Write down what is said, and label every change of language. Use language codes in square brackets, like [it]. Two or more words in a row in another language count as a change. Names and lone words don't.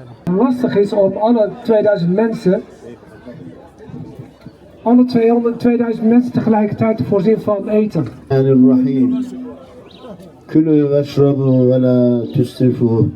[nl] Lastig is om alle 2000 mensen, alle 2000 mensen tegelijkertijd te voorzien van eten. [ar] Bismillahirrahmanirrahim. كلوا واشربوا ولا تسرفوا.